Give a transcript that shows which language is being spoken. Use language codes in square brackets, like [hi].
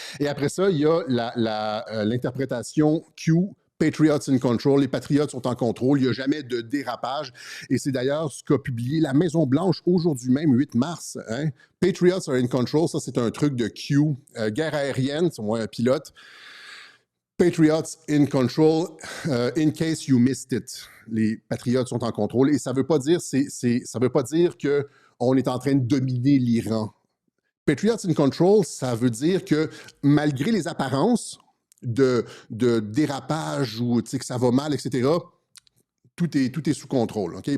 [fr] Et après ça, il y a l'interprétation Q, [en] Patriots in control, [fr] les patriotes sont en contrôle, il n'y a jamais de dérapage. Et c'est d'ailleurs ce qu'a publié la Maison-Blanche aujourd'hui même, 8 mars. Hein? [en] Patriots are in control, [fr] ça c'est un truc de Q. Guerre aérienne, c'est moi un pilote. [en] Patriots in control, in case you missed it. [fr] Les patriotes sont en contrôle. Et ça ne veut pas dire, ça veut pas dire qu'on est en train de dominer l'Iran. [en] Patriots in control, [fr] ça veut dire que malgré les apparences de dérapage ou que ça va mal, etc., tout est sous contrôle. Okay?